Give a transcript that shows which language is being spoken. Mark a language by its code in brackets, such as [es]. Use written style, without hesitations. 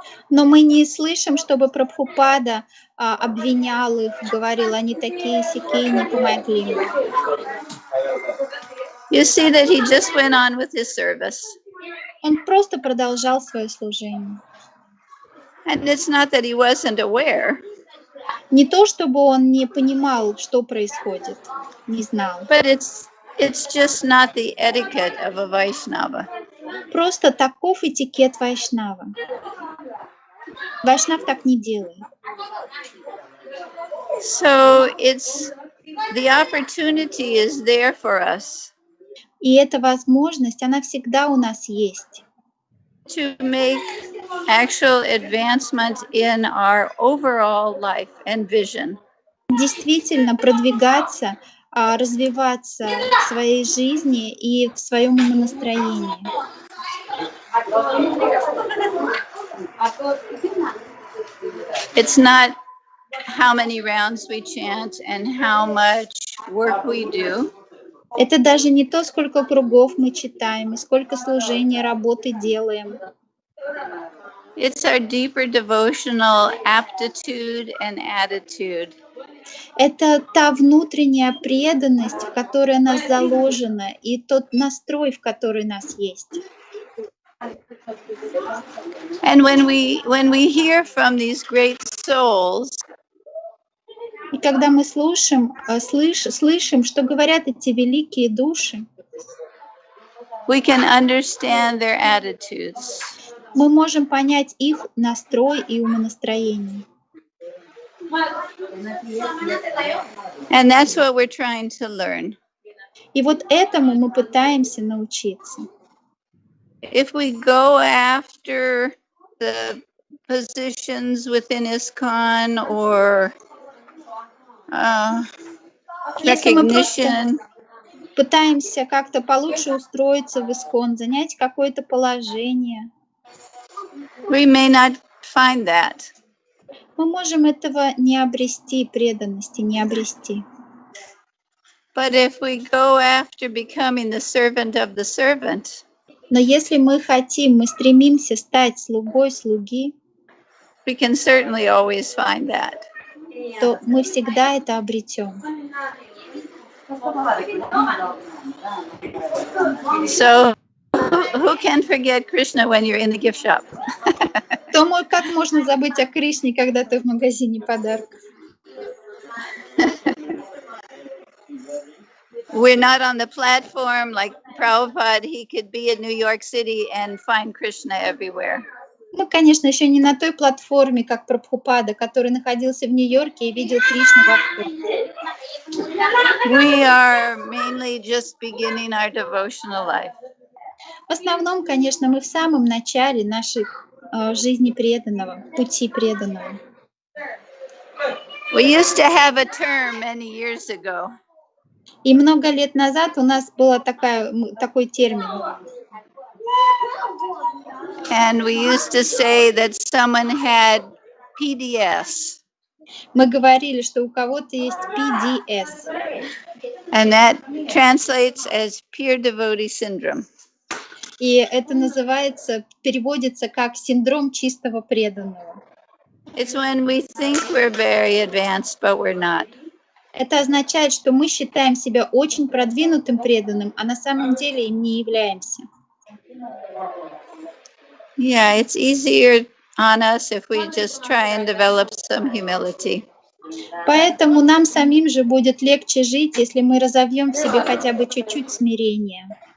[ru] Но мы не слышим, чтобы Прабхупада обвинял их, говорил, они такие-сякие, не помогли мне. [en] You see that he just went on with his service. [ru] Он просто продолжал свое служение. [en] And it's not that he wasn't aware. [ru] Не то, чтобы он не понимал, что происходит, не знал. [en] But it's just not the etiquette of a Vaishnava. [ru] Просто таков этикет вайшнава. Вайшнав так не делает. [en] So the opportunity is there for us [ru] И эта возможность, она всегда у нас есть. [en] to make actual advancement in our overall life and vision. [ru] Действительно продвигаться, развиваться в своей жизни и в своем умонастроении. [en] It's not how many rounds we chant and how much work we do. [ru] Это даже не то, сколько кругов мы читаем и сколько служений, работы делаем. [en] It's our deeper devotional aptitude and attitude. [ru] Это та внутренняя преданность, в которой нас заложена, и тот настрой, в который нас есть. [en] And when we hear from these great souls, [ru] И когда мы слышим, что говорят эти великие души, [en] we can understand their attitudes. [ru] мы можем понять их настрой и умонастроение. [en] And that's what we're trying to learn. [ru] И вот этому мы пытаемся научиться. [en] If we go after the positions within ISKCON or [ru] Если мы просто [en] recognition, [ru] пытаемся как-то получше устроиться в ISKCON, занять какое-то положение, [en] we may not find that. [ru] мы можем этого не обрести, преданности не обрести. [en] But if we go after becoming the servant of the servant, [ru] Но если мы стремимся стать слугой слуги, [en] we can certainly always find that. [ru] то мы всегда это обретем. [en] So who can forget Krishna when you're in the gift shop? [ru] Как можно забыть о Кришне, когда ты в магазине подарков? [en] We're not on the platform like Prabhupada. He could be in New York City and find Krishna everywhere. [ru] Мы, конечно, еще не на той платформе, как Прабхупада, который находился в Нью-Йорке и видел Кришну вокруг. [en] We are mainly just beginning our devotional life. [ru] В основном, конечно, мы в самом начале нашей жизни преданного, пути преданного. [en] We used to have a term many years ago. [ru] И много лет назад у нас был такой термин. [en] And we used to say that someone had PDS. [ru] Мы говорили, что у кого-то есть PDS. [en] And that translates as Pure Devotee Syndrome. [ru] И это переводится как синдром чистого преданного. [en] It's when we think we're very advanced, but we're not. [ru] Это означает, что мы считаем себя очень продвинутым преданным, а на самом деле им не являемся. [en] Yeah, it's easier on us if we just try and develop some humility. [ru] Поэтому нам самим же будет легче жить, если мы разовьем в себе хотя бы чуть-чуть смирения.